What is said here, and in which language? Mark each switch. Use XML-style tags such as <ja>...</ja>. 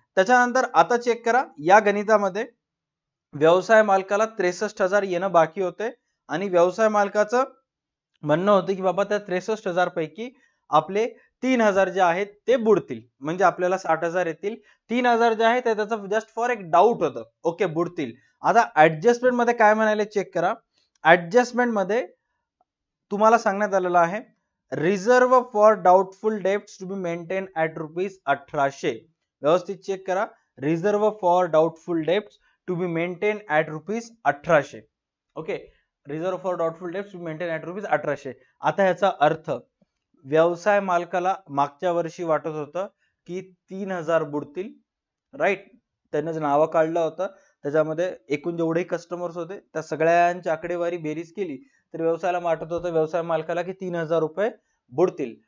<mr>त्याच्यानंतर आता चेक करा, या गणितामध्ये व्यवसाय मालकाला 63,000 येणं बाकी होते आणि व्यवसाय मालकाचं म्हणणं होतं की बाबा त्या 63,000 पैकी आपले 3,000 जे आहेत ते बुडतील, म्हणजे आपल्याला 60,000 येतील. 3,000 जे आहे त्याचं जस्ट फॉर एक डाऊट होतं, ओके बुडतील. आता ऍडजस्टमेंट मध्ये काय म्हणाले चेक करा. ऍडजस्टमेंट मध्ये तुम्हाला सांगण्यात आलेलं आहे</mr> <en>Reserve for doubtful debts to be maintain at ₹1,800.</en> <mr>व्यवस्थित चेक करा,</mr> <en>Reserve for doubtful debts to be maintain at ₹1,800. Okay, reserve for doubtful debts to maintain at ₹1,800.</en> <mr>आता ह्याचा अर्थ व्यवसाय मालकाला मागच्या वर्षी वाटत होतं की 3,000 बुडतील, राईट. त्यानं नावं काढलं होतं, त्याच्यामध्ये एकूण जेवढे कस्टमर्स होते त्या सगळ्यांची आकडेवारी बेरीज केली तर व्यवसायाला वाटत होतं, व्यवसाय मालकाला की 3,000 रुपये बुडतील.</mr>